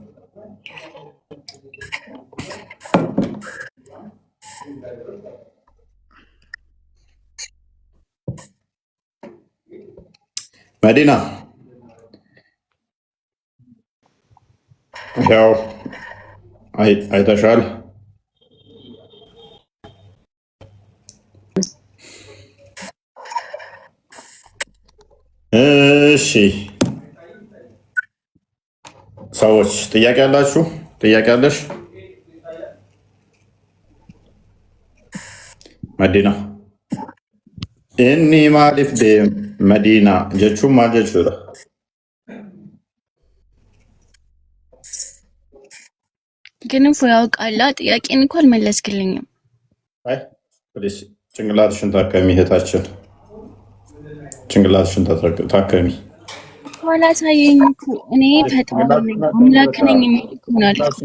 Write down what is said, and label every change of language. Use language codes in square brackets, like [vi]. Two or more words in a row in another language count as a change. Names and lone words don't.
[am] መዲና ያው አይተሻል። እሺ ሰዎች ጥያቄ ያላችሁ? ጥያቄ አለሽ መዲና? [om] inni maaliif deem Madiinaa jechuun maal jechuudha? [am] ግን እኮ ያውቃላ ጥያቄን እኮ አልመለስክልኝም። አይ ፕሊስ ጭንቅላትሽን ታከሚ እህታችን፣ ጭንቅላትሽን ታከሚ። ኋላ ሳየኝ እኮ እኔ ፈጣሪ ነኝ አምላክ ነኝ የሚል እኮ ነው።